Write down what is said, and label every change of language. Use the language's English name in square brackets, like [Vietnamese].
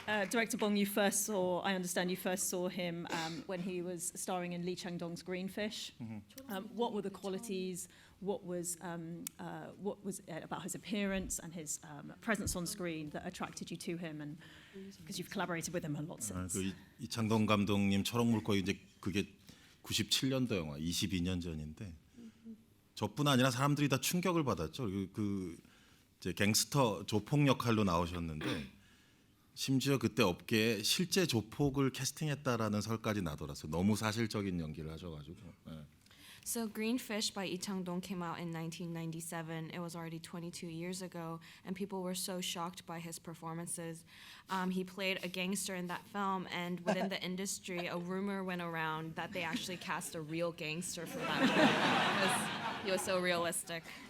[English] Director Bong, I understand you first saw him when he was starring in Lee Chang-dong's Greenfish. What were the qualities? What was it about his appearance and his presence on screen that attracted you to him? And because you've collaborated with him a lot since. [Korean] 이창동 감독님 초록물고기 이제 그게 97년도 영화, 22년 전인데 저뿐 아니라 사람들이 다 충격을 받았죠. 그 이제 갱스터 조폭 역할로 나오셨는데. 심지어 그때 업계에 실제 조폭을 캐스팅했다라는 설까지 나돌았어요. 너무 사실적인 연기를 하셔가지고. 네. [English] So Greenfish by Lee Chang-dong came out in 1997. It was already 22 years ago, and people were so shocked by his performances. He played a gangster in that film, and within the industry, a rumor went around that they actually cast a real gangster for that role because he was so realistic.